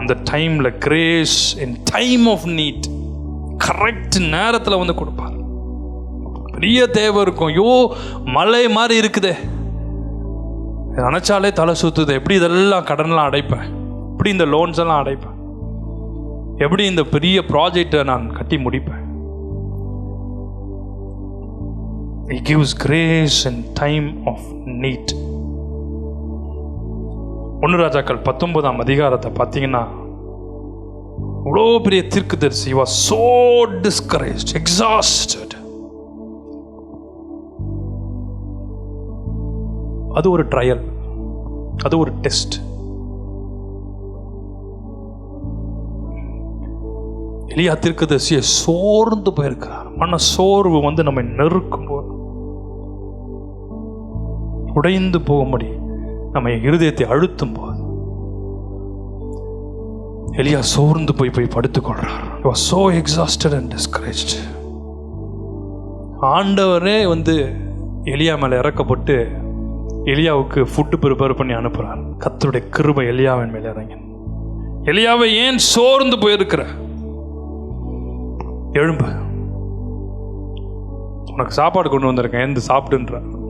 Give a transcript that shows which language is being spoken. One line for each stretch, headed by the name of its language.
Tamil: அந்த டைமில் grace in time of NEET correct நேரத்தில் வந்து கொடுப்பார். பெரிய தேவை இருக்கும், ஐயோ மலை மாதிரி இருக்குதே, நினச்சாலே தலை சுற்றுது, எப்படி இதெல்லாம் கடன்லாம் அடைப்பேன், எப்படி இந்த லோன்ஸ் எல்லாம் அடைப்பேன், எப்படி இந்த பெரிய ப்ராஜெக்டை நான் கட்டி முடிப்பேன்.
English: He gives grace in time of need.
Tamil: 1 ராஜாக்கள் 19 பார்த்தீங்கன்னா அவ்வளோ பெரிய தீர்க்கதரிசி,
English: he was so discouraged, exhausted.
Tamil: அது ஒரு ட்ரையல், அது ஒரு டெஸ்ட். எலியா தீர்க்கதரிசியை சோர்ந்து போயிருக்கிறார். மன சோர்வு வந்து நம்ம நெருக்கும் போது, உடைந்து போகும்படி நம்ம இருதயத்தை அழுத்தும் போது எலியா சோர்ந்து போய் படுத்துக்கொள்றார்.
English: He was so exhausted and discouraged.
Tamil: ஆண்டவரே வந்து எலியா மேலே இறக்கப்பட்டு எலியாவுக்கு ஃபுட்டு ப்ரிப்பேர் பண்ணி அனுப்புகிறார். கர்த்தருடைய கிருபை எலியாவின் மேலே இறங்கி, எலியாவை ஏன் சோர்ந்து போயிருக்கிற, எழும்பு, உனக்கு சாப்பாடு கொண்டு வந்திருக்கேன், எழுந்து சாப்பிடுன்ற.